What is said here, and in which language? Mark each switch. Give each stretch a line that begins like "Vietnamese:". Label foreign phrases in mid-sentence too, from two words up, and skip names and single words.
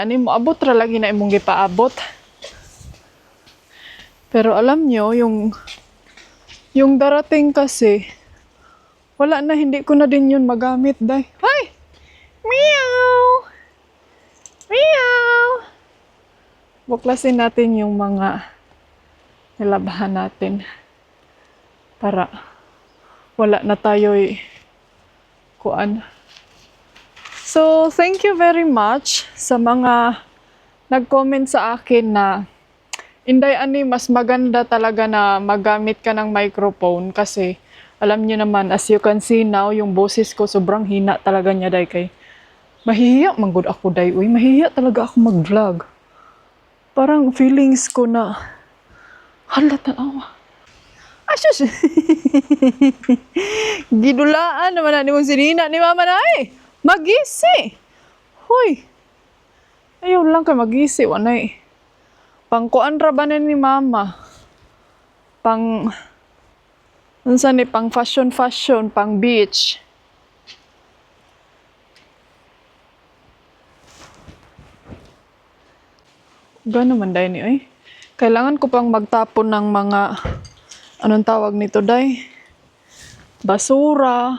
Cebuano: Ano mo abot ra lagi na imong gipaabot.
Filipino: Pero alam nyo, yung darating kasi, wala na, hindi ko na din yun magamit, day. Ay! Meow! Meow! Buklasin natin yung mga nilabahan natin para wala na tayo'y kuan. So,
English: thank you very much
Filipino: sa mga nag-comment sa akin na Inday, ani, mas maganda talaga na magamit ka ng microphone kasi alam niyo naman,
English: as you can see now,
Filipino: yung boses ko sobrang hina talaga niya, day, kay mahihiya manggod ako, day. Uy, mahihiya talaga ako mag-vlog. Parang feelings ko na hala, tanawa.
Cebuano: Asus! Gidulaan naman na ni mong sinina ni mama na eh. Magisi! Hoy! Ayaw lang ka magisi, wanay. Pangkuan ra ba ni mama? Unsa ni pang fashion, pang beach. Gano man day ni ay.
Filipino: Kailangan ko pang magtapon ng mga anong tawag nito, day? Basura.